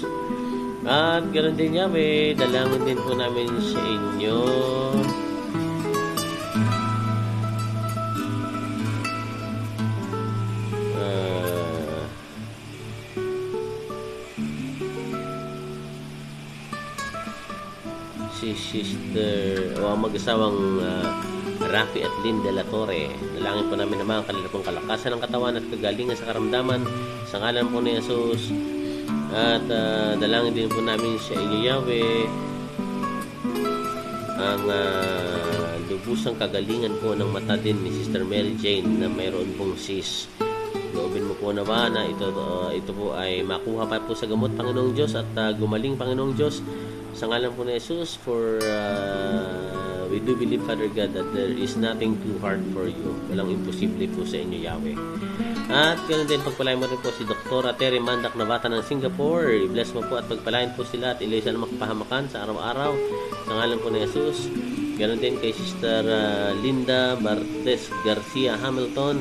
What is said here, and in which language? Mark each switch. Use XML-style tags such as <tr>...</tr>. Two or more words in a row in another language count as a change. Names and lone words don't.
<tl>At ganoon din, Yahweh, dalangin din po namin sa inyo si Sister o ang mag-asawang Rafi at Lynn de la Torre. Dalangin po namin naman ang kanila pong kalakasan ng katawan at kagalingan sa karamdaman sa ngalan po ni Jesus. At dalangin din po namin sa inyo, Yahweh, ang lubusang kagalingan po ng mata din ni Sister Mary Jane na mayroon pong cyst. Loobin mo po naman na ito po ay makuha pa po sa gamot, Panginoong Diyos, at gumaling, Panginoong Diyos, Sa ngalan po ni Jesus,</tl> <en>for we do believe, Father God, that there is nothing too hard for you.</en> <tl>Walang imposible po sa inyo, Yahweh. At ganoon din, pagpalain mo rin po si Dr. Terry Mandak na bata ng Singapore. I-bless mo po at pagpalain po sila at ilay sila makapahamakan sa araw-araw. Sa ngalan po ni Jesus. Ganoon din kay Sister Linda Bartes Garcia Hamilton.</tl>